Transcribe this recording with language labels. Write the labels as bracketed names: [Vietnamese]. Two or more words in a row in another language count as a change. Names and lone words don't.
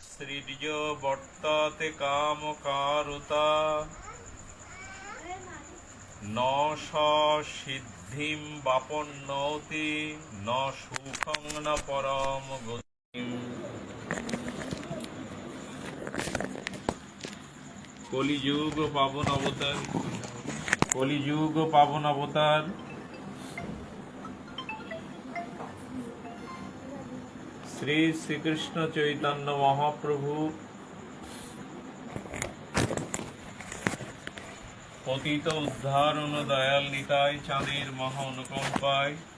[Sanskrit] মুৎসৃজ্য বর্ততে কামকারুতা ন সিদ্ধিম বাপন্নতি ন সুখং ন পরম গতিম। [Bangla] কলিযুগ পাবন অবতার, কলিযুগ পাবন অবতার শ্রী শ্রীকৃষ্ণ চৈতন্য মহাপ্রভু পতিত উদ্ধারণ দয়াল নিতাই চাঁদের মহা অনুকম্পায়